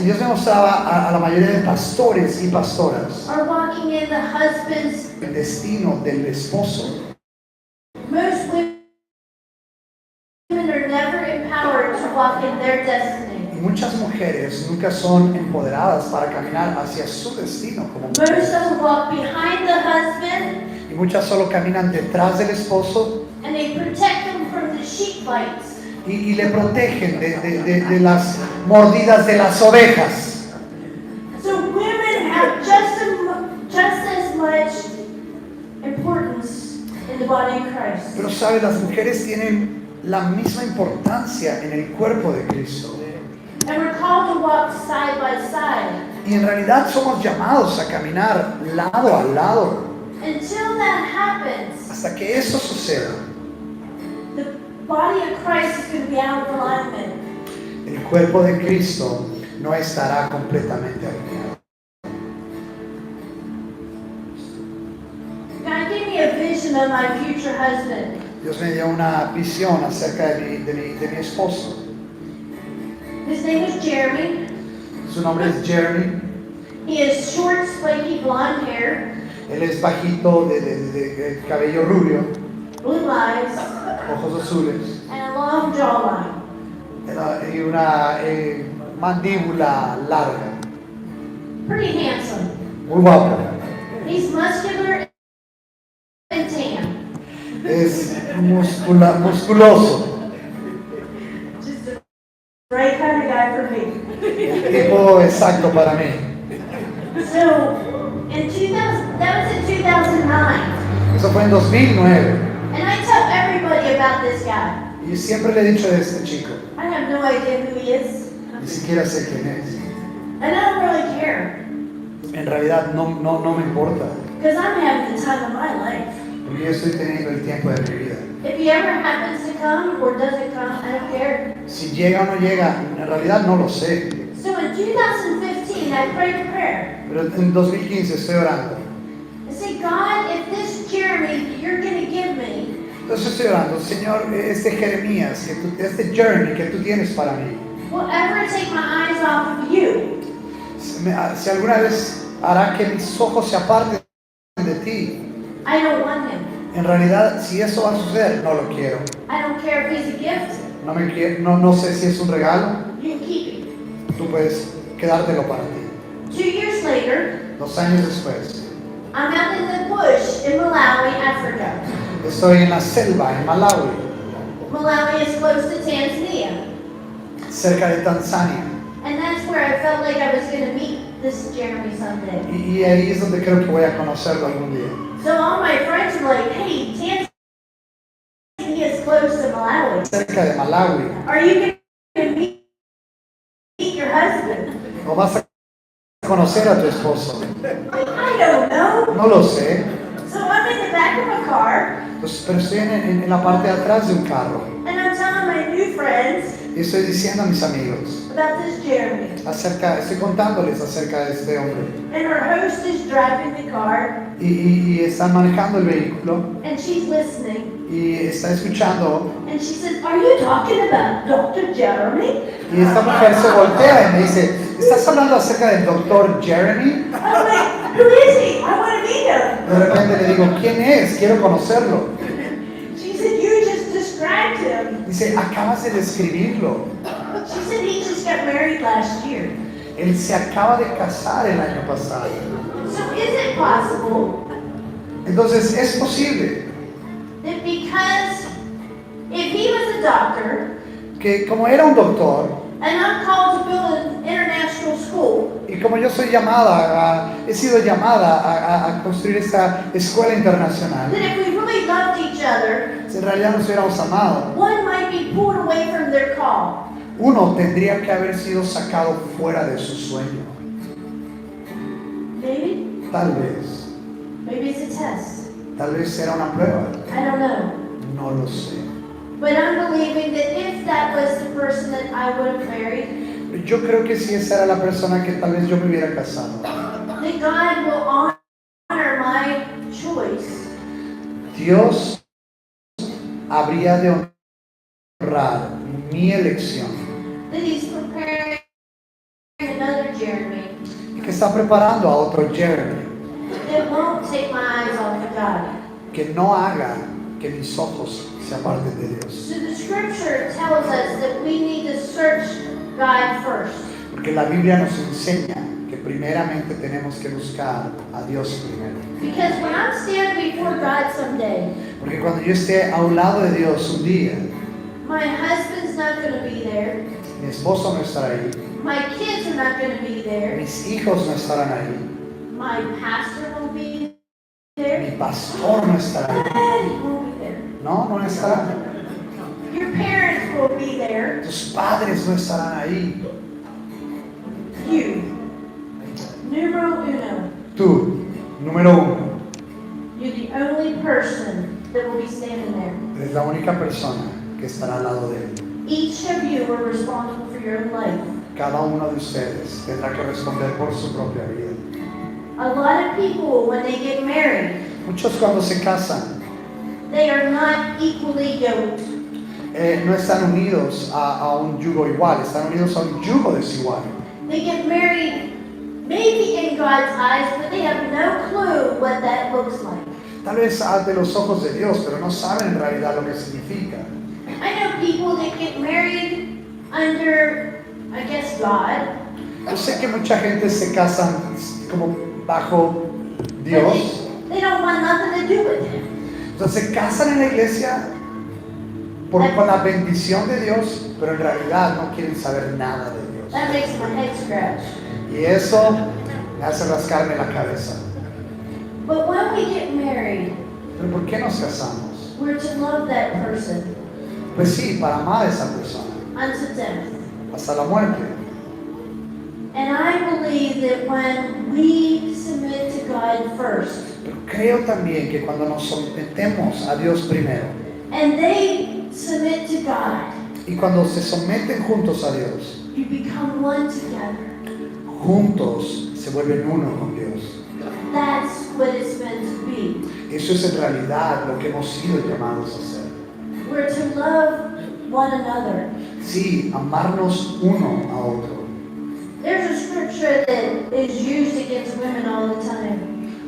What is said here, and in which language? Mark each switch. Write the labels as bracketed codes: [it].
[es] Y Dios me mostraba a la mayoría de pastores y pastoras [en] are walking in the husband's. [es] el destino del esposo. [en] Most women are never empowered to walk in their destiny. [es] Y muchas mujeres nunca son empoderadas para caminar hacia su destino como [en] Most of [es] mujeres. [en] them walk behind the husband, [es] Y muchas solo caminan detrás del esposo [en] and they protect them from the sheep bites. [es] y le protegen de las mordidas de las ovejas. [en] So women have just as much importance in the body of Christ. [es] Pero sabes, las mujeres tienen la misma importancia en el cuerpo de Cristo. [en] And we're called to walk side by side. [es] Y en realidad somos llamados a caminar lado a lado. [en] until that happens, [es] Hasta que eso suceda, [en] the body of Christ is going to be out of alignment. [es] el cuerpo de Cristo no estará completamente alineado. [en] God gave me a vision of my future husband. [es] Dios me dio una visión acerca de mi esposo. [en] His name is Jeremy. [es] Su nombre es Jeremy. [en] He has short, spiky blonde hair, [es] Él es bajito, de cabello rubio, [en] blue eyes, [es] ojos azules [en] and a long jawline. [es] y una mandíbula larga. [en] Pretty handsome. [es] Muy guapo. [en] He's muscular and tan. [es] Es musculoso. [en] Just the right kind of guy for me. [es] El tipo exacto para mí. [en] So, in 2000, that was in 2009. [es] Eso fue en 2009. [en] And I tell everybody about this guy. [es] Y yo siempre le he dicho de este chico. [en] I have no idea who he is. [es] Ni siquiera sé quién es. [en] And I don't really care. [es] En realidad no me importa. [en] Because I'm having the time of my life. [es] Porque yo estoy teniendo el tiempo de mi vida. [en] If he ever happens to come or doesn't come, I don't care. [es] Si llega o no llega, en realidad no lo sé. [en] So in 2015, I prayed a prayer. [es] Pero en 2015 estoy orando. [en] I said, God, if this Jeremy you're going to give me, [es] Entonces estoy orando, Señor, este Jeremías, este journey que tú tienes para mí, [en] will ever take my eyes off of you, [es] si alguna vez hará que mis ojos se aparten de ti. [en] I don't want him. [es] En realidad, si eso va a suceder, no lo quiero. [en] I don't care if he's a gift. [es] No sé si es un regalo, [en] You can keep it. [es] tú puedes quedártelo para ti. [en] 2 years later, [es] 2 años después, [en] I'm out in the bush in Malawi, Africa. [es] estoy en la selva, en Malawi, [en] Malawi is close to Tanzania. [es] cerca de Tanzania. [en] And that's where I felt like I was going to meet this Jeremy someday. [es] Y ahí es donde creo que voy a conocerlo algún día. [en] So all my friends were like, hey, Tanzania is close to Malawi. [es] Cerca de Malawi. [en] Are you going to meet your husband? [es] ¿No vas a conocer a tu esposo? [en] I don't know. [es] No lo sé. [en] So I'm in the back of a car, [es] Pues, pero estoy en la parte de atrás de un carro. [en] and I'm telling my new friends [es] Y estoy diciendo a mis amigos, [en] about this Jeremy. [es] estoy contándoles acerca de este hombre. [en] And our host is driving the car, [es] Y están manejando el vehículo [en] and she's listening. [es] y está escuchando. [en] And she says, are you talking about Dr. Jeremy? [es] Y esta mujer se voltea y me dice, ¿estás hablando acerca del doctor Jeremy? [en] I'm like, who is he? I want to meet him. [es] De repente le digo, ¿quién es? Quiero conocerlo. [en] She said, you just described him. [es] Dice, acabas de describirlo. [en] She said he just got married last year. [es] Él se acaba de casar el año pasado. [en] So is it possible [es] Entonces, es posible [en] that because if he was a doctor [es] que como era un doctor, [en] and I'm called to build an international school, [es] y como yo soy he sido llamada a construir esta escuela internacional, [en] that if we really loved each other, [es] si en realidad nos hubiéramos amado, [en] one might be pulled away from their call. [es] uno tendría que haber sido sacado fuera de su sueño. [en] Maybe? [es] Tal vez. [en] Maybe it's a test. [es] Tal vez era una prueba. [en] I don't know. [es] No lo sé. [en] But I'm believing that if that was the person that I would have married, [es] Yo creo que si esa era la persona que tal vez yo me hubiera casado, [en] that God will honor my choice. [es] Dios habría de honrar mi elección [en] That He's preparing another Jeremy [es] y que está preparando a otro Jeremy [en] that won't take my eyes off of God. [es] que no haga que mis ojos se aparten de Dios. [en] So the scripture tells us that we need to search God first. [es] Porque la Biblia nos enseña que primeramente tenemos que buscar a Dios primero. [en] Because when I'm standing before God someday, [es] Porque cuando yo esté a un lado de Dios un día, [en] my husband's not going to be there. [es] mi esposo no estará ahí, [en] My kids are not going to be there. [es] mis hijos no estarán ahí, [en] My pastor won't be [es] mi [en] there. [es] pastor no estará ahí. [en] Daddy won't be there. [es] No estará. [en] Your parents will be there. [es] Tus padres no estarán ahí. [en] You. [es] Numero uno. Tú, número uno. [en] You person that will be standing there. [es] Eres la única persona que estará al lado de él. [en] Each of you are responsible for your own life. [es] Cada uno de ustedes tendrá que responder por su propia vida. [en] A lot of people, when they get married, [es] Muchos cuando se casan [en] they are not equally yoked. [es] no están unidos a un yugo igual, están unidos a un yugo desigual. [en] They get married maybe in God's eyes, but they have no clue what that looks like. [es] Tal vez ante los ojos de Dios, pero no saben en realidad lo que significa. [en] I know people that get married under, I guess, God. [es] Yo sé que mucha gente se casan como bajo Dios. [en] They don't want nothing to do with Him. [es] Entonces se casan en la iglesia con la bendición de Dios, pero en realidad no quieren saber nada de Dios. [en] That makes my head scratch. [es] Y eso me hace rascarme la cabeza. [en] But when we get married, [es] ¿Pero por qué nos casamos? [en] we're to love that person [es] Pues sí, para amar a esa persona, [en] unto death. [es] hasta la muerte. [en] And I believe that when we submit to God first, [es] Pero creo también que cuando nos sometemos a Dios primero, [en] and they submit to God, [es] y cuando se someten juntos a Dios, [en] you become one together. [es] juntos se vuelven uno con Dios. [en] That's what it's meant to be. [es] Eso es en realidad lo que hemos sido llamados a hacer. [en] We're to love one another. [es] Sí, amarnos uno a otro. [en] There's a scripture that is used against women all the time.